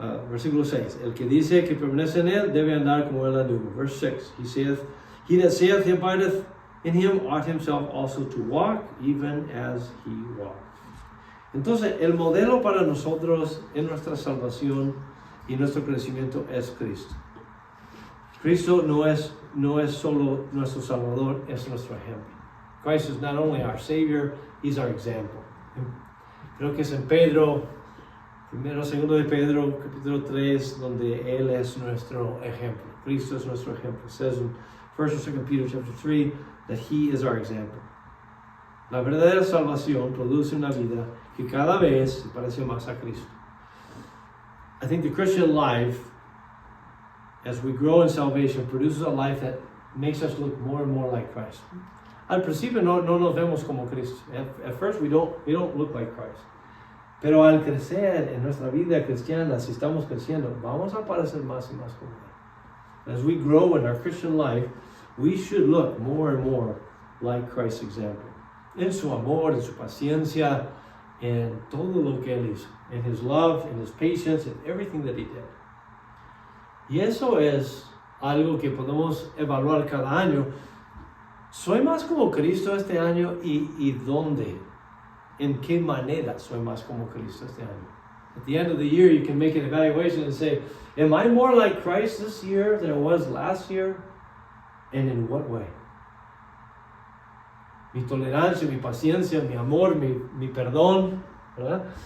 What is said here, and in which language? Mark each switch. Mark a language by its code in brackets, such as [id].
[es] Versículo 6. El que dice que permanece en él debe andar como él anduvo. [en] Verse 6. He that saith he abideth in him ought himself also to walk, even as he walked. [es] Entonces, el modelo para nosotros en nuestra salvación y nuestro crecimiento es Cristo. Cristo no es solo nuestro Salvador, es nuestro ejemplo. [en] Christ is not only our Savior, He's our example. [es] Creo que es en Pedro, segundo de Pedro, capítulo 3, donde Él es nuestro ejemplo. Cristo es nuestro ejemplo. [en] It says in 1 or 2 Peter chapter 3 that He is our example. [es] La verdadera salvación produce una vida que cada vez se parece más a Cristo. [en] I think the Christian life, as we grow in salvation, produces a life that makes us look more and more like Christ. [es] Al principio no nos vemos como Cristo. [en] At first we don't look like Christ. [es] Pero al crecer en nuestra vida cristiana, si estamos creciendo, vamos a parecer más y más como Él. [en] As we grow in our Christian life, we should look more and more like Christ's example. [es] En su amor, en su paciencia, en todo lo que Él hizo. [en] In His love, in His patience, in everything that He did. [es] Y eso es algo que podemos evaluar cada año. ¿Soy más como Cristo este año y dónde? ¿En qué manera soy más como Cristo este año? [en] At the end of the year, you can make an evaluation and say, am I more like Christ this year than I was last year? And in what way? [es] Mi tolerancia, mi paciencia, mi amor, mi perdón, ¿verdad?